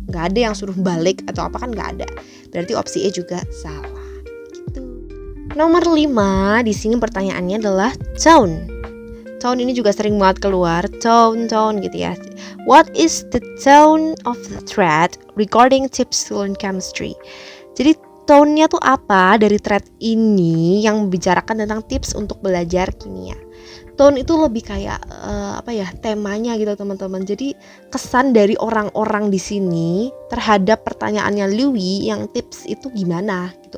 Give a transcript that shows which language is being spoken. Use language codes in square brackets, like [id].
[id] Gak ada yang suruh balik atau apa, kan gak ada. Berarti opsi E juga salah. Gitu. Nomor 5 di sini pertanyaannya adalah tone. Tone ini juga sering banget keluar, tone gitu ya. [en] What is the tone of the thread regarding tips to learn chemistry? [id] Jadi tone-nya tuh apa dari thread ini yang membicarakan tentang tips untuk belajar kimia. Tone itu lebih kayak temanya gitu teman-teman. Jadi kesan dari orang-orang di sini terhadap pertanyaannya Louis yang tips itu gimana gitu.